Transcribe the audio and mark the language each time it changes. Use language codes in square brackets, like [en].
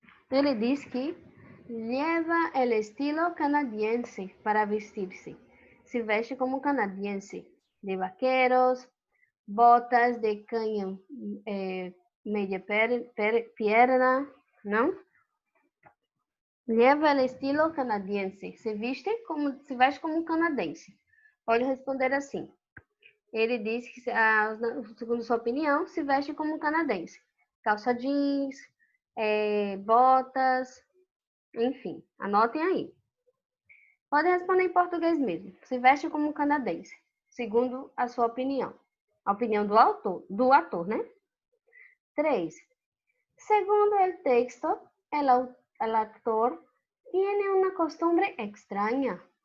[pt] Ele diz que leva [es] el estilo canadiense [pt] para vestir-se. Se veste como canadiense, [es] de vaqueros, [pt] botas de canhão, meia perna, não? [es] Leva el estilo canadiense. [pt] Se veste como um canadense. Pode responder assim. Ele diz que, segundo sua opinião, se veste como um canadense. Calça jeans, botas, enfim. Anotem aí. Pode responder em português mesmo. Se veste como um canadense, segundo a sua opinião. A opinião do ator, né? 3. [es] Segundo el texto, el actor tiene una costumbre extraña.